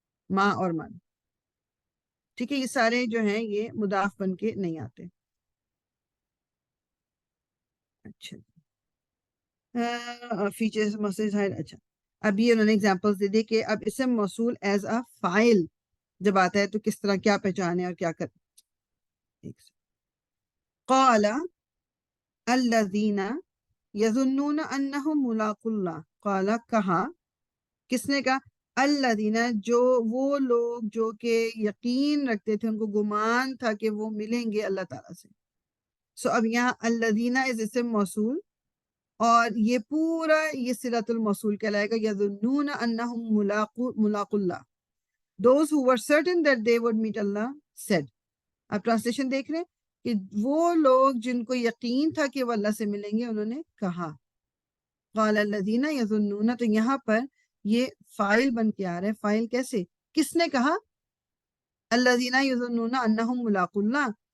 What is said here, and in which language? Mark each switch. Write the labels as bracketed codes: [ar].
[ur] ماں اور من، ٹھیک ہے، یہ سارے جو ہیں یہ مضاف بن کے نہیں آتے. اچھا فیچرز موصول. اچھا، اب یہ انہوں نے ایگزامپلس دے دی کہ اب اسم موصول [en] as a [ur] فائل جب آتا ہے تو کس طرح کیا پہچانے اور کیا کریں. [ar] قال الذین یظنون انہم ملاق اللہ. [ur] قال کہا، کس نے کہا؟ الذین، جو وہ لوگ جو کہ یقین رکھتے تھے، ان کو گمان تھا کہ وہ ملیں گے اللہ تعالیٰ سے. سو اب یہاں الذین از اسم موصول، اور یہ پورا یہ صلۃ الموصول کہلائے گا. [ar] یظنون انہم ملاق اللہ. [en] Those who were certain that they would meet Allah said. [ur] آپ ٹرانسلیشن دیکھ رہے ہیں کہ وہ لوگ جن کو یقین تھا کہ وہ اللہ سے ملیں گے، انہوں نے کہا. [ar] قال الذین یظنون، [ur] تو یہاں پر یہ فائل بن کے آ رہا ہے. فائل کیسے؟ کس نے کہا؟ [ar] الذین یظنون انہم ملاق اللہ.